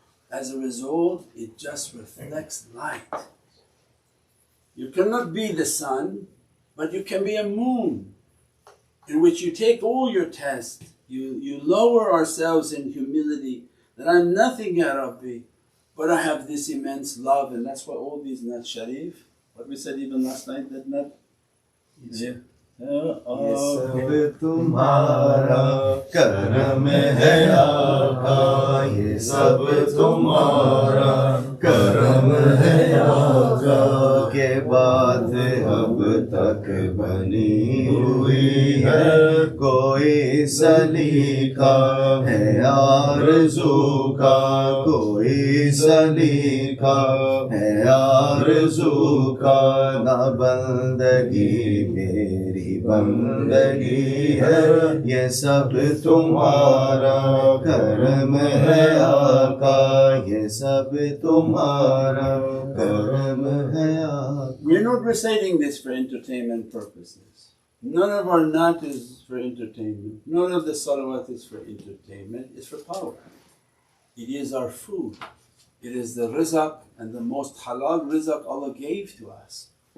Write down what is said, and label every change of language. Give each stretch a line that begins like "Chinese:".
English: As a result, it just reflects light. You cannot be the sun, but you can be a moon in which you take all your tests, you lower ourselves in humility that I'm nothing Ya Rabbi, but I have this immense love. And that's why all these Nat Sharif, what we said even last night, that Nat, yeah.
Hindi: ये सब तुम्हारा करम है आका, ये सब तुम्हारा करम है आका, के बाद हम अब तक बनी हुई है, कोई सलीका है आरज़ू का, कोई सलीका है आरज़ू का, ना बंदगी मेरी बंदगी है, ये सब तुम्हारा करम है आका, ये सब तुम्हारा करम है आका.
English: We're not reciting this for entertainment purposes. None of our naat is for entertainment. None of the salawat is for entertainment. It's for power. It is our food. It is the rizq and the most halal rizq Allah gave to us.